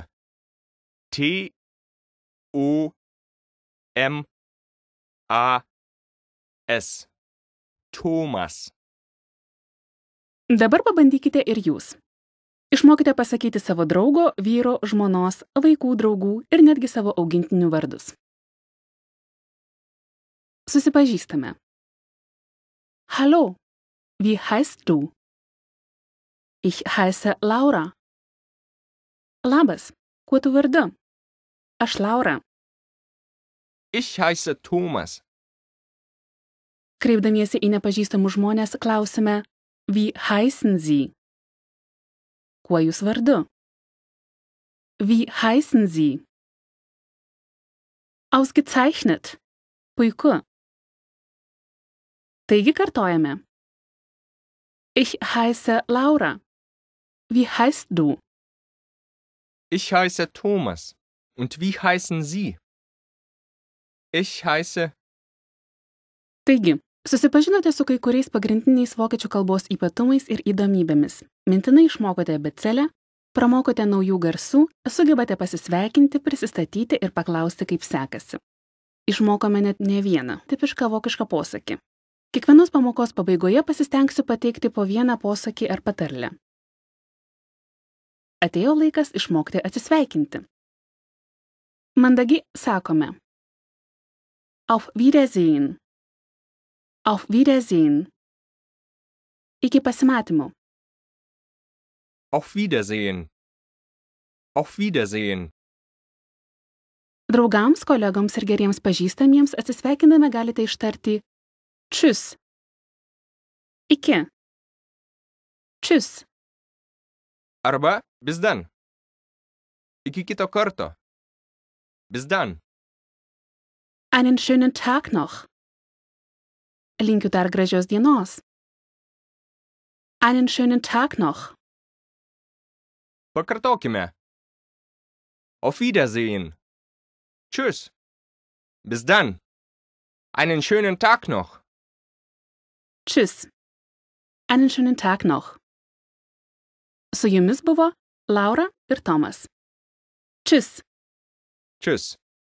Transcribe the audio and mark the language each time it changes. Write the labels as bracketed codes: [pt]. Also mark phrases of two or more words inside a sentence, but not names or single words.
[lt] T, U, M, A, S. Tomas. Dabar pabandykite ir jūs. Išmokite pasakyti savo draugo, vyro, žmonos, vaikų draugų ir netgi savo augintinių vardus. Susipažįstame. [de] Hallo, wie heißt du? Ich heiße Laura. [lt] Labas, kuo tu vardu? Aš Laura. [de] Ich heiße Thomas. [lt] Kreipdamiesi į nepažįstamus žmonės klausime, [de] wie heißen Sie? [lt] Kuo jūs vardu? [de] Wie heißen Sie? Ausgezeichnet. [lt] Puiku. Taigi kartojame. [de] Ich heiße Laura. Wie heißt du? Ich heiße Thomas. Und wie heißen Sie? Ich heiße... [lt] Taigi, susipažinote su kai kuriais pagrindiniais vokiečių kalbos ypatumais ir įdomybėmis. Mintinai išmokote abėcėlę, pramokote naujų garsų, sugebate pasisveikinti, prisistatyti ir paklausti, kaip sekasi. Išmokome net ne vieną tipišką vokišką posakį. Kiekvienos pamokos pabaigoje pasistengsiu pateikti po vieną posakį ar patarlę. Atėjo laikas išmokti atsisveikinti. Mandagiai sakome [de] Auf Wiedersehen. Auf Wiedersehen. [lt] Iki pasimatymo. [de] Auf Wiedersehen. Auf Wiedersehen. [lt] Draugams, kolegoms ir geriems pažįstamiems atsisveikindami galite ištarti Tschüss. Iki. Tschüss. [de] Arba bis dann. [lt] Iki kito karto. [de] Bis dann. Einen schönen Tag noch. [lt] Linkiu dar gražios dienos. [de] Einen schönen Tag noch. Pakartokime. Auf Wiedersehen. Tschüss. Bis dann. Einen schönen Tag noch. Tschüss. Einen schönen Tag noch. [lt] Su jumis buvo Laura ir Tomas. [de] Tschüss. Tschüss.